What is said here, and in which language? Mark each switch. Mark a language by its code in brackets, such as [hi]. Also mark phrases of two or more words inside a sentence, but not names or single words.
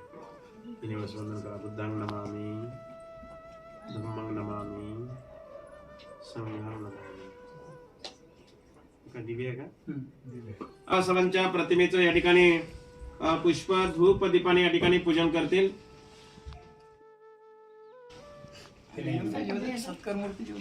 [mr] तिन्ही वेळेस वंदन करा. [pi] बुद्धांग नमामि, धम्मांग नमामि, संघांग नमामि. [mr] दिवे आहे का? सर्वांच्या प्रतिमेचं या ठिकाणी पुष्प धूप दीपाने या ठिकाणी पूजन करतील. सत्कार मूर्ती